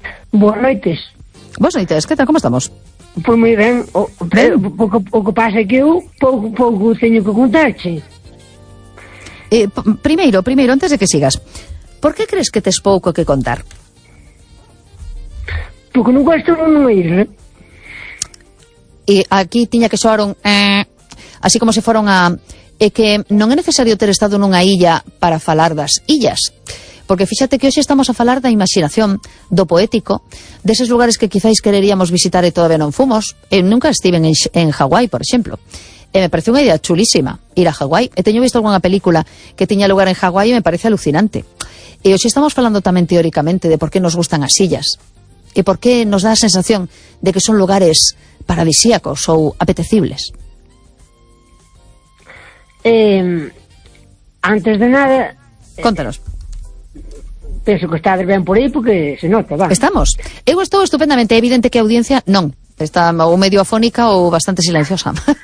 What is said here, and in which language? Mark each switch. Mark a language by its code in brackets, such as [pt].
[es] Buenas noches. Buenas noches. ¿Qué tal? ¿Cómo estamos? Pues muy bien. Poco pasa que yo poco tengo que contarte. Primero, antes de que sigas. ¿Por qué crees que [gl] tes pouco que contar? Porque non gosto de unha isla. E aquí tiña que soar un... así como se foron a... E que non é necesario ter estado nunha illa para falar das illas. Porque fíxate que hoxe estamos a falar da imaginación, do poético, deses lugares que quizáis quereríamos visitar e todavía non fomos. Eu nunca estive en Hawái, por exemplo. E me parece unha idea chulísima ir a Hawái. E teño visto algunha película que tiña lugar en Hawái e me parece alucinante. E hoxe estamos falando tamén teóricamente de por que nos gustan as illas e por que nos dá a sensación de que son lugares paradisíacos ou apetecibles. Antes de nada... Contanos. Penso que estás ben por aí porque se nota, va. Estamos. Eu estou estupendamente. É evidente que a audiencia non. Está ou medio afónica ou bastante silenciosa.